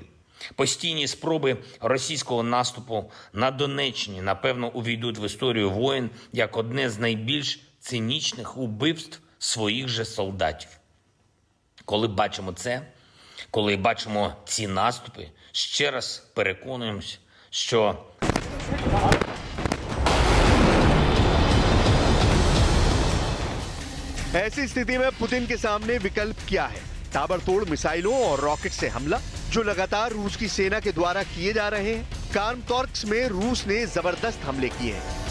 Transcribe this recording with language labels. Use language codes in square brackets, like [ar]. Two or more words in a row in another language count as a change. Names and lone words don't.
[uk] Постійні спроби російського наступу на Донеччині, напевно, увійдуть в історію воїн як одне з найбільш цинічних убивств своїх же солдатів. Коли бачимо це, коли бачимо ці наступи, ще раз переконуємось, що [hi] ऐसी स्थिति में पुतिन के सामने विकल्प क्या है? ताबड़तोड़ मिसाइलों और रॉकेट से हमला, जो लगातार रूस की सेना के द्वारा किए जा रहे हैं। क्रामाटोर्स्क में रूस ने जबरदस्त हमले किए हैं।